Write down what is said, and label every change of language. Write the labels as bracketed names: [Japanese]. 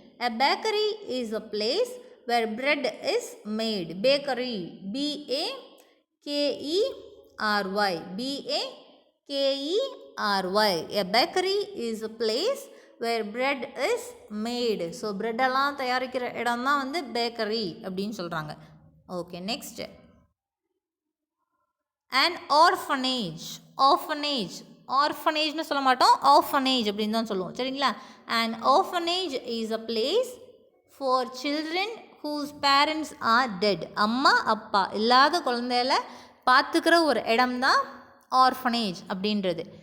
[English] A bakery is a place where bread is made. Bakery, BAKERY, BAKERY. A bakery is a place where bread is made. [Tamil] So ப்ரெட்டெல்லாம் தயாரிக்கிற இடம் தான் வந்து bakery அப்படின்னு சொல்கிறாங்க. [English] Okay, next, an orphanage. [Tamil] ஆர்ஃபனேஜ்னு சொல்ல மாட்டோம், orphanage அப்படின்னு தான் சொல்லுவோம். சரிங்களா, [English] an orphanage is a place for children whose parents are dead. [Tamil] அம்மா அப்பா இல்லாத குழந்தைகளை பார்த்துக்கிற ஒரு இடம் தான் ஆர்ஃபனேஜ் அப்படின்றது.